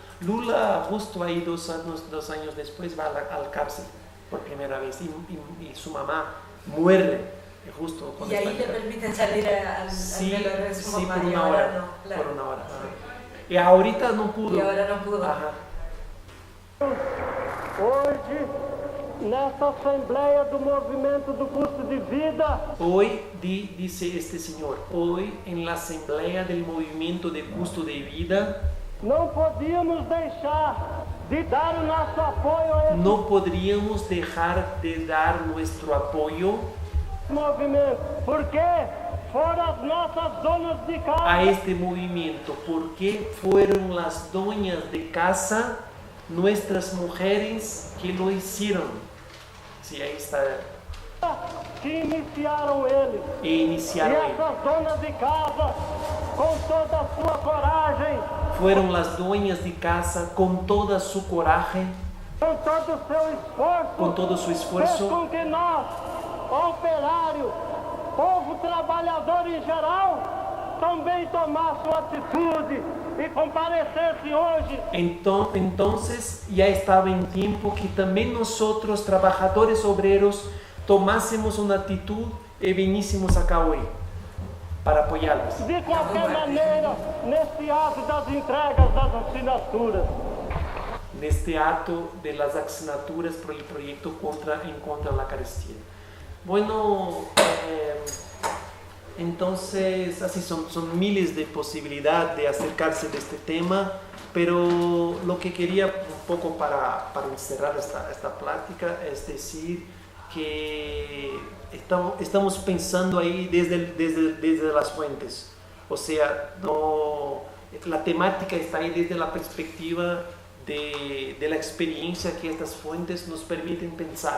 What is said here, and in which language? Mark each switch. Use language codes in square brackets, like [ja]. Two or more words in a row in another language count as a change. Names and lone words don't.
[es] Lula justo ahí 2 años después va a la cárcel por primera vez y su mamá muere justo cuando y ahí está le permiten salir al velorio de su mamá, por y una ahora hora, no, claro. por una hora. Y ahorita no pudo. Y ahora no pudo. Ajá. [pt] Hoje, nessa Assembleia do Movimento do Custo de Vida, [es] Hoy, dice este señor, hoy en la Asamblea del Movimiento de Custo de Vida, [pt] não podíamos deixar de dar o nosso apoio a esse [es] no podríamos dejar de dar nuestro apoyo [pt] movimento, porque foram as nossas donas de [es] a [pt] casa [es] este movimiento, porque fueron las dueñas de casa, nuestras mujeres, que lo hicieron. Sí, ahí está. [pt] que iniciaram ele. E E [es] iniciaron. [pt] essas donas de casa, com toda a sua coragem, [es] fueron las dueñas de casa con toda su coraje, [pt] com todo o seu esforço, [es] con todo su [pt] fez [es] esfuerzo, [pt] com que nós, operário, povo trabalhador em geral, também tomássemos atitude e comparecesse hoje. [es] Entonces ya estaba en tiempo que también nosotros, trabajadores obreros, tomásemos una actitud y vinísemos acá hoy para apoyarlos. [pt] De qualquer maneira, nesse ato das entregas das assinaturas. [es] En este acto de las asignaturas por el proyecto en contra de la carestía. Bueno, entonces así son miles de posibilidades de acercarse de este tema, pero lo que quería un poco para encerrar esta plática es decir que estamos pensando ahí desde las fuentes, o sea, la temática está ahí desde la perspectiva de la experiencia que estas fuentes nos permiten pensar.